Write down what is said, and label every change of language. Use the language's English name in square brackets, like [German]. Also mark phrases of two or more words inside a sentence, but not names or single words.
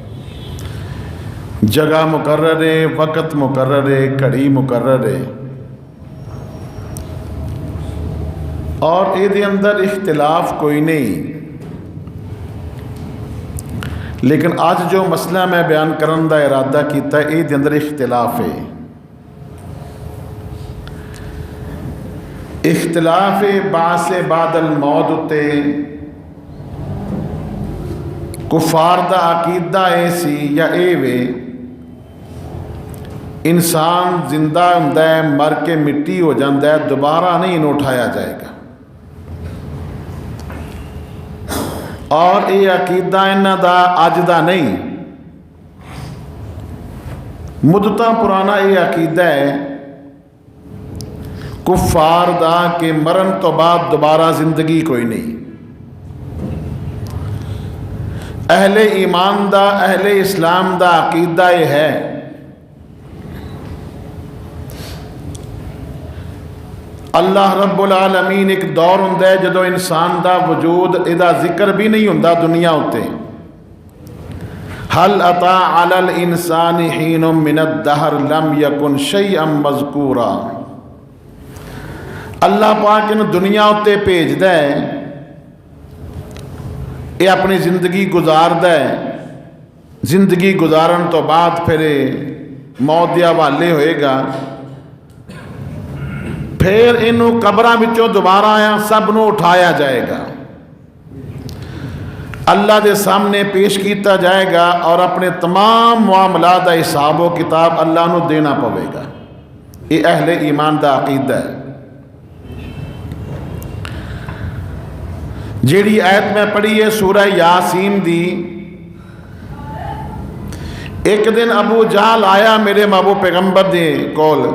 [Punjabi] جگہ مقرر ہے، وقت مقرر ہے، گھڑی مقرر ہے، اور اے دے اندر اختلاف کوئی نہیں۔ لیکن آج جو مسئلہ میں بیان کرن دا ارادہ کیتا ہے، اے دے اندر اختلاف ہے۔ اختلاف [Arabic] بعث بعد الموت [Punjabi] تے کفار دا عقیدہ اے سی یا اے وے انسان زندہ ہوندا ہے، مر کے مٹی ہو جاندہ ہے، دوبارہ نہیں انہوں اٹھایا جائے گا۔ اور یہ عقیدہ انہاں دا اج دا نہیں، مدتاں پرانا یہ عقیدہ ہے کفار دا کہ مرن تو بعد دوبارہ زندگی کوئی نہیں۔ اہل ایمان دا، اہل اسلام دا عقیدہ یہ ہے [Arabic] اللہ رب العالمین [Punjabi] ایک دور ہوندا ہے جدو انسان دا وجود ادا ذکر بھی نہیں ہوندا دنیا ہوتے۔ [Arabic] حل اتا علی الانسان حین من الدہر لم یکن شیئا مذکورا۔ [Punjabi] اللہ پاک ان دنیا ہوتے بھیج دے، یہ اپنی زندگی گزار دے، زندگی گزارن تو بعد پھر موت دے حوالے ہوئے گا، پھر انہوں قبراں وچوں دوبارہ آیا سب نو اٹھایا جائے گا، اللہ دے سامنے پیش کیتا جائے گا، اور اپنے تمام معاملات دا حساب و کتاب اللہ نو دینا پوے گا۔ یہ اہل ایمان دا عقیدہ ہے۔ جیڑی آیت میں پڑھی ہے سورہ یاسین دی، ایک دن ابو جہل آیا میرے محبوب پیغمبر دے کول،